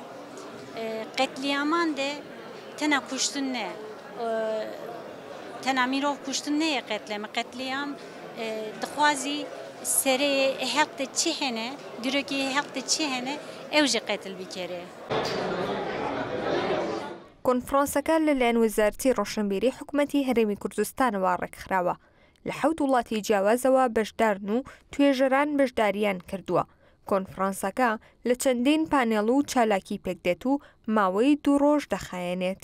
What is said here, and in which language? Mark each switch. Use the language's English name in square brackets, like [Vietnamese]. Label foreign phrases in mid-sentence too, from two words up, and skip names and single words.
[Zaza] Qetliyaman de tena kuştin ne. Tena mirov kuştin neye qetleme. Qetliyam dixwazî serê helq de çi hene, dîrokê helq de çi hene, ew jî qetil bikere. [Central Kurdish] کۆنفرانسەکە لەلایەن وەزارەتی ڕۆشنبیری حکوومەتی هەرێمی کوردستانەوە ڕێکخراوە. لە 7 وڵاتی جیاوازەوە بەشدارن و توێژەران بەشداریان کردووە. کۆنفرانسەکە لە چەندین پانێڵ و چالاکی پێکدێت و ماوەی 2 ڕۆژ دەخایەنێت.